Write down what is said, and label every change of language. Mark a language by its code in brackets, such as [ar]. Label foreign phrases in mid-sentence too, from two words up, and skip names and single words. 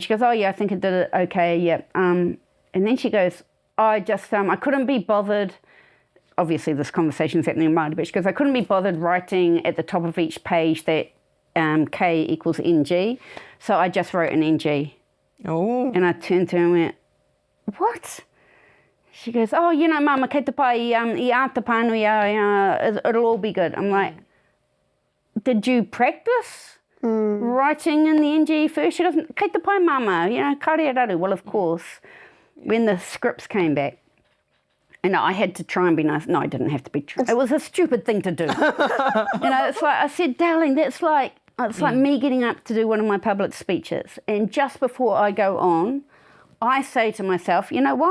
[en] She goes, oh yeah, I think I did it okay, yeah. And then she goes, I couldn't be bothered. Obviously this conversation's happening in Māori, but she goes, I couldn't be bothered writing at the top of each page that K equals NG. So I just wrote an NG. Oh. And I turned to her and went, what? She goes, oh, Mama, [mi] kei te pai I a te pānui, [en] it'll all be good. I'm like, did you practice writing in the NG first? She goes, [mi] kei te pai, Mama, kare raru. [en] Well, of course, when the scripts came back, and I had to try and be nice. No, I didn't have to be. It was a stupid thing to do. It's like I said, darling, it's like me getting up to do one of my public speeches, and just before I go on, I say to myself, you know what?